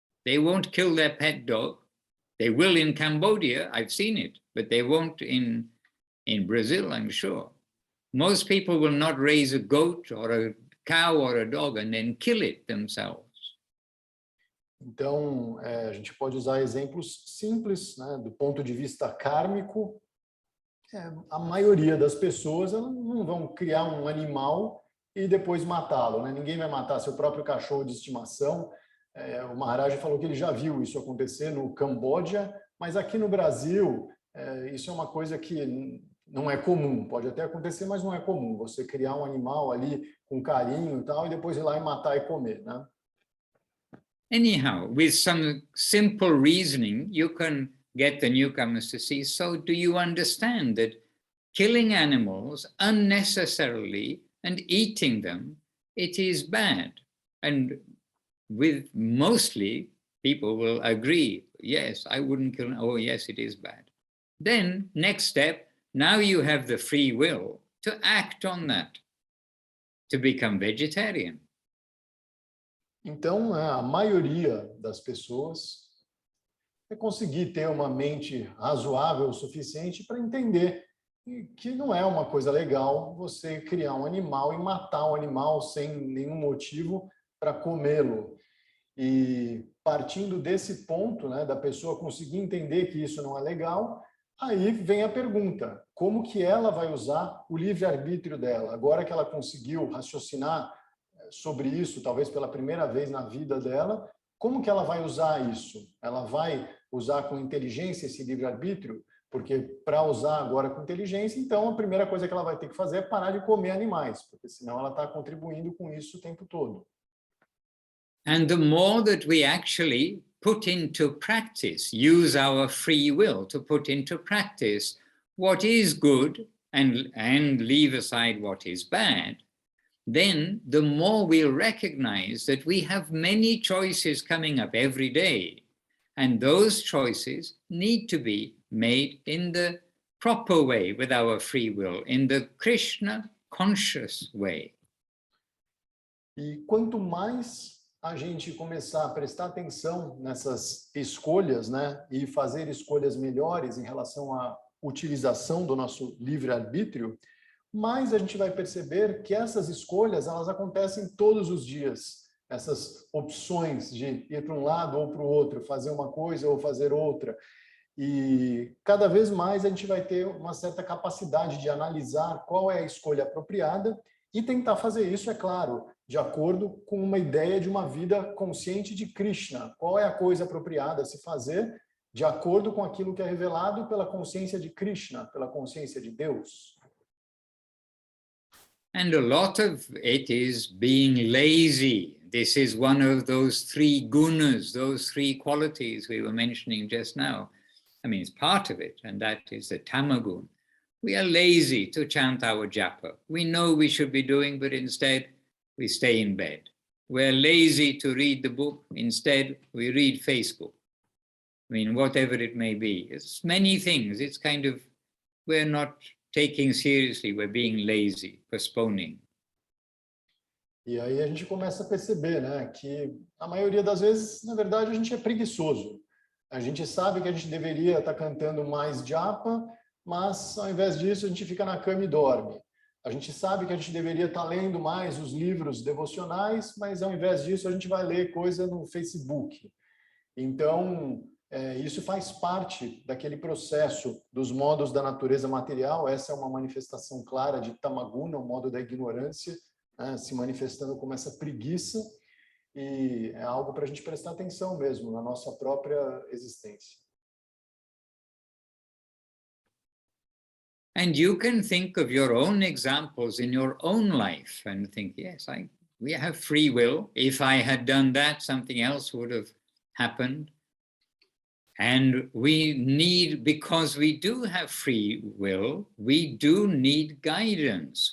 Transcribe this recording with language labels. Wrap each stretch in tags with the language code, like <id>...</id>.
<en>They won't kill their pet dog. They will in Cambodia, I've seen it, but they won't in Brazil, I'm sure. Most people will not raise a goat or a cow or a dog and then kill it themselves.</en> <pt>Então, a gente pode usar exemplos simples, né, do ponto de vista kármico. A maioria das pessoas não vão criar um animal e depois matá-lo, né? Ninguém vai matar seu próprio cachorro de estimação. O Maharaj falou que ele já viu isso acontecer no Camboja, mas aqui no Brasil, isso é uma coisa que não é comum. Pode até acontecer, mas não é comum. Você criar um animal ali com carinho e tal, e depois ir lá e matar e comer, né?</pt> <en>Anyhow, with some simple reasoning, you can get the newcomers to see, so do you understand that killing animals unnecessarily and eating them, it is bad? And with mostly people will agree, yes, I wouldn't kill, oh yes, it is bad. Then next step, now you have the free will to act on that, to become vegetarian.</en> <pt>Então, a maioria das pessoas vai conseguir ter uma mente razoável o suficiente para entender que não é uma coisa legal você criar um animal e matar um animal sem nenhum motivo para comê-lo. E partindo desse ponto, né, da pessoa conseguir entender que isso não é legal, aí vem a pergunta, como que ela vai usar o livre-arbítrio dela? Agora que ela conseguiu raciocinar sobre isso, talvez pela primeira vez na vida dela, como que ela vai usar isso? Ela vai usar com inteligência esse livre-arbítrio? Porque para usar agora com inteligência, então a primeira coisa que ela vai ter que fazer é parar de comer animais, porque senão ela está contribuindo com isso o tempo todo.</pt> <en>And the more that we actually put into practice, use our free will to put into practice what is good and leave aside what is bad, then the more we'll recognize that we have many choices coming up every day. And those choices need to be made in the proper way with our free will, in the Krishna conscious way.</en> <pt>E quanto mais a gente começar a prestar atenção nessas escolhas, né, e fazer escolhas melhores em relação à utilização do nosso livre-arbítrio, mais a gente vai perceber que essas escolhas, elas acontecem todos os dias. Essas opções de ir para um lado ou para o outro, fazer uma coisa ou fazer outra. E cada vez mais a gente vai ter uma certa capacidade de analisar qual é a escolha apropriada e tentar fazer isso, é claro, de acordo com uma ideia de uma vida consciente de Krishna. Qual é a coisa apropriada a se fazer de acordo com aquilo que é revelado pela consciência de Krishna, pela consciência de Deus.</pt> <en>And a lot of it is being lazy. This is one of those three gunas, those three qualities we were mentioning just now. I mean, it's part of it, and that is the tamagun. We are lazy to chant our japa. We know we should be doing, but instead we stay in bed. We're lazy to read the book. Instead, we read Facebook. I mean, whatever it may be. It's many things. It's kind of, we're not taking seriously, we're being lazy, postponing.</en> <pt>E aí a gente começa a perceber, né, que a maioria das vezes, na verdade, a gente é preguiçoso. A gente sabe que a gente deveria estar cantando mais japa, mas ao invés disso a gente fica na cama e dorme. A gente sabe que a gente deveria estar lendo mais os livros devocionais, mas ao invés disso a gente vai ler coisa no Facebook. Então, isso faz parte daquele processo dos modos da natureza material. Essa é uma manifestação clara de tamaguna, o modo da ignorância, né, se manifestando como essa preguiça, e é algo para a gente prestar atenção mesmo na nossa própria existência.</pt> <en>And you can think of your own examples in your own life and think, yes, we have free will. If I had done that, something else would have happened. And we need, because we do have free will, we do need guidance.</en>